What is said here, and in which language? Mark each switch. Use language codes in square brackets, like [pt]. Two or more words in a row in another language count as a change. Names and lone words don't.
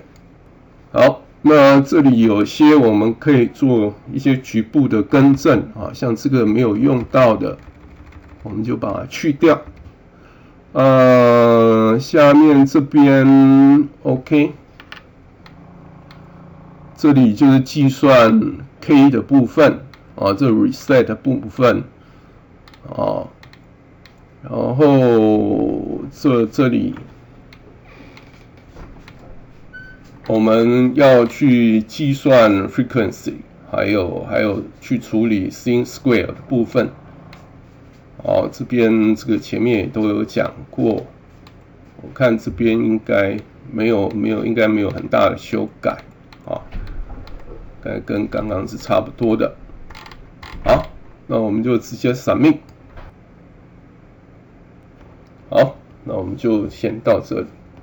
[zh] 好，那這裡有些我們可以做一些局部的更正啊，像這個沒有用到的，我們就把它去掉。下面這邊 OK， 這裡就是計算 K 的部分啊，這 reset 的部分。然後這裡我們要去計算 frequency， 還有去處理 [en] sin square [zh] 的部分。這邊這個前面也都有講過，我看這邊應該沒有很大的修改啊，跟剛剛是差不多的。好，那我們就直接 submit。好，那我們就先到這裡。